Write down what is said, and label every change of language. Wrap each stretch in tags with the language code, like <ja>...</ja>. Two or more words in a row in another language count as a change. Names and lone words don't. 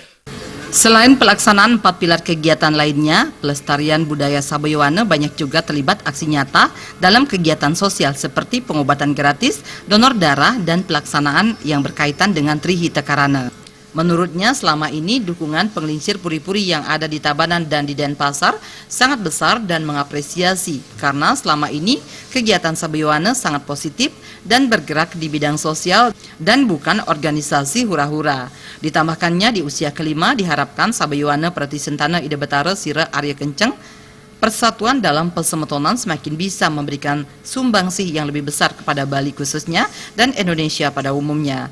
<id>Selain pelaksanaan 4 pilar kegiatan lainnya, pelestarian budaya Sabayowana banyak juga terlibat aksi nyata dalam kegiatan sosial seperti pengobatan gratis, donor darah, dan pelaksanaan yang berkaitan dengan Trihita Karana. Menurutnya selama ini dukungan penggelincir puri-puri yang ada di Tabanan dan di Denpasar sangat besar dan mengapresiasi karena selama ini kegiatan Sabayowana sangat positif dan bergerak di bidang sosial dan bukan organisasi hura-hura. Ditambahkannya di usia ke-5 diharapkan Sabayowana Prati Sentana Ida Betara Sira Arya Kencang persatuan dalam persemetonan semakin bisa memberikan sumbangsih yang lebih besar kepada Bali khususnya dan Indonesia pada umumnya.</id>